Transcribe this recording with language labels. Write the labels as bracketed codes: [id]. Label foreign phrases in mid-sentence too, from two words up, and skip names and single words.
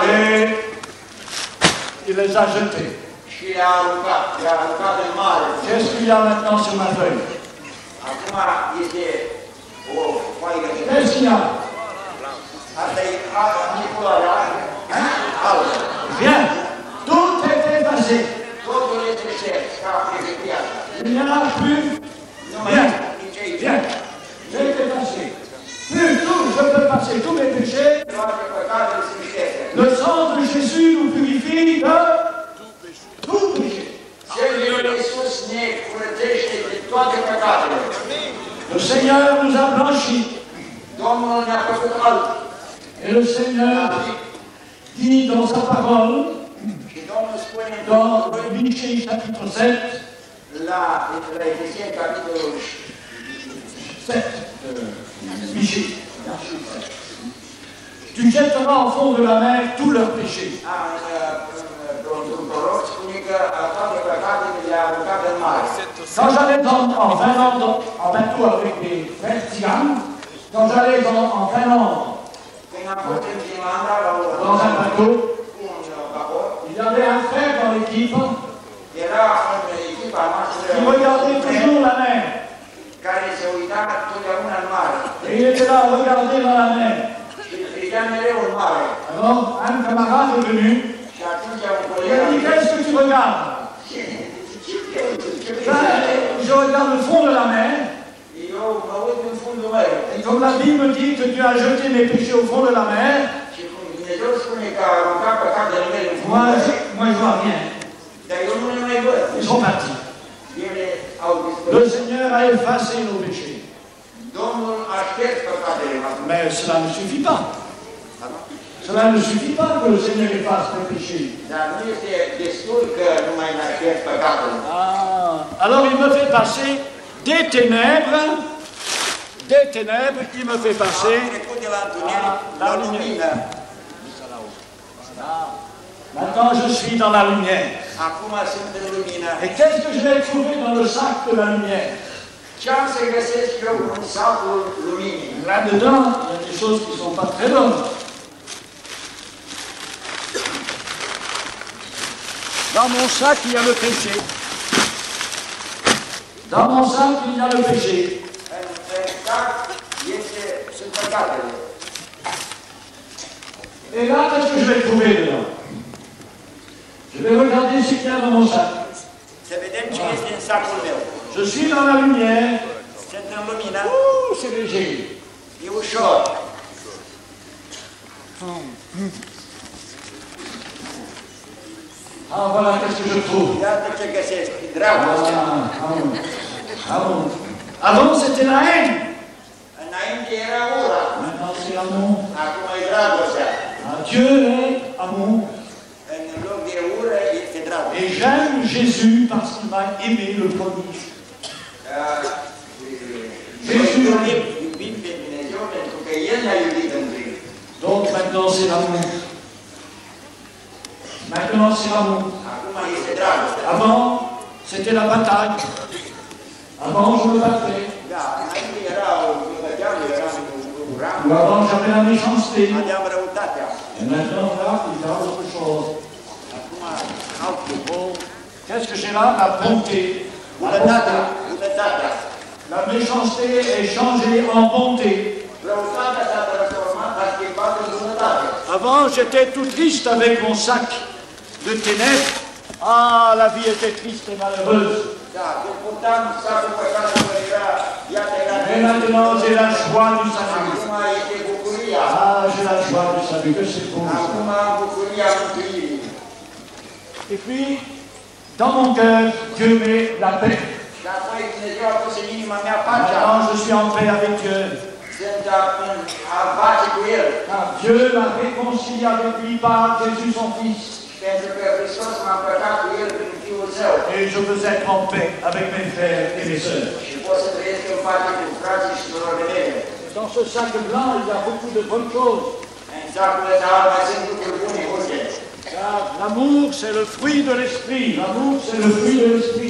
[fr] Et il les a jetés. [ro] și le-a aruncat în mare. [fr] Qu'est-ce qu'il y a maintenant sur ma feuille? [ro] Acum este o foaie de [fr] Qu'est-ce qu'il y a? [ro] asta e culoarea albă. [fr] Rien. Tout est effacé. [ro] Totul este șters, ca pe piață. [fr] Il n'y en a plus. [ro] Nu mai [fr] Rien. [ro] este nici aici. [fr] Rien. J'ai effacé. Plus tout, je peux passer tous mes péchés. [ro] Toate păcatele sunt șterse. [fr] Le sang de Jésus nous purifie de tout péché. [ro] Sângele lui Iisus ne curățește de toate păcatele. [fr] Le Seigneur nous a blanchis. [ro] Domnul ne-a făcut alb. [fr] Et le Seigneur dit dans sa parole, [ro] Și Domnul spune în [fr] dans [ro] Domnul lui, [fr] Michée chapitre 7, [ro] la Efeseni, capitolul 7, [fr] Michée. Tu jetteras au fond de la mer tous leurs péchés. [ro] într-un proroc spune că toate păcatele le-a aruncat în mare. [fr] Quand j'allais en Finlande en bateau avec des frères Tigan, quand j'allais en Finlande [ro] Când am fost în Finlanda la [fr] dans un bateau, [ro] un vapor, [fr] il y avait un frère dans l'équipe [ro] era în echipa noastră [fr] qui regardait toujours la mer. [ro] care se uita totdeauna în mare. [fr] Et il était là à regarder dans la mer. [ro] Și privea mereu în mare. [fr] Alors, un camarade est venu, [ro] Și atunci un [fr] il [ro] coleg [fr] a dit, qu'est-ce que tu regardes? Je regarde le fond de la mer, [ro] eu mă uit în fundul mării. [fr] et comme la Bible dit que Dieu a jeté mes péchés au fond de la mer, [ro] Și cum Dumnezeu spune că a aruncat păcatele mele în fundul [fr] moi [ro] mării, [fr] je vois rien. [ro] dar eu nu le mai văd. [fr] Ils sont partis. [ro] Ele au [fr] Le [ro] dispărut. [fr] Seigneur a effacé nos péchés. [ro] Domnul a șters păcatele noastre. [fr] Mais cela ne suffit pas. Cela ne suffit pas que le Seigneur efface mes péchés. [ro] Dar nu este destul că nu mai ne-a șters păcatele. [fr] Alors il me fait passer des ténèbres, il me fait passer [ro] Am trecut de la întuneric la lumină. [fr] Maintenant je suis dans la lumière. [ro] Acum sunt în lumină. [fr] Et qu'est-ce que je vais trouver dans le sac de la lumière? [ro] Ce am să găsesc eu în sacul luminii? [fr] Là-dedans, il y a des choses qui ne sont pas très bonnes. Dans mon sac, il y a le péché. Dans mon sac, il y a le péché. [ro] În sac sunt păcatele. [fr] Et là, qu'est-ce que je vais trouver dedans? Je vais regarder ce qu'il y a dans mon sac. [ro] Să vedem ce este în sacul meu. [fr] Je suis dans la lumière. [ro] Sunt în lumină. [fr] C'est léger. [ro] E ușor. [fr] Ah, voilà, qu'est-ce que je trouve. [ro] Iată ce găsesc, dragostea. [fr] Avant, c'était la haine. [ro] Înainte era ura, [fr] Maintenant, c'est l'amour. [ro] acum e dragostea. [fr] Dieu est amour. [ro] În loc de ură este dragoste. [fr] Et j'aime Jésus parce qu'il m'a aimé le premier. [ro] Jésus iubim pe Dumnezeu pentru că El ne-a iubit întâi. [fr] Donc maintenant, c'est l'amour. Maintenant, c'est l'amour. [ro] Acum este dragoste. [fr] Avant, c'était la bataille. Avant, je me battais. [ro] Da, înainte era o băteam, eram uram, [fr] Ou avant, j'avais la méchanceté. [ro] aveam răutatea. [fr] Et maintenant, là, il y a autre chose. [ro] Acum altul. [fr] Qu'est-ce que j'ai là? La bonté. [ro] Bunătatea. [fr] La méchanceté est changée en bonté. [ro] Răutatea s-a transformat, a schimbat în bunătate. [fr] Avant, j'étais tout triste avec mon sac de ténèbres. Ah, la vie était triste et malheureuse. [ro] Da, când purtam sacul păcatului era, iată era... [fr] Mais maintenant, j'ai la joie du salut. [ro] Acum este bucuria. [fr] Ah, j'ai la joie du salut, que c'est beau. [ro] Acum am bucuria mântuirii. [fr] Et puis, dans mon cœur, Dieu met la paix. [ro] Și apoi Dumnezeu a pus în inima mea pacea. [fr] Maintenant, je suis en paix avec Dieu. [ro] Sunt în pace cu El. [fr] Car Dieu m'a réconcilié avec lui par Jésus son Fils. [ro] Pentru că Hristos m-a împăcat cu El prin Fiul Său. [fr] Et je veux être en paix avec mes frères et mes sœurs. [ro] Și pot să trăiesc în pace cu frații și surorile mele. [fr] Dans ce sac blanc, il y a beaucoup de bonnes choses. [ro] În sacul ăsta mai sunt lucruri bune, multe. [fr] Car l'amour, c'est le fruit de l'esprit. L'amour, c'est le fruit de l'esprit.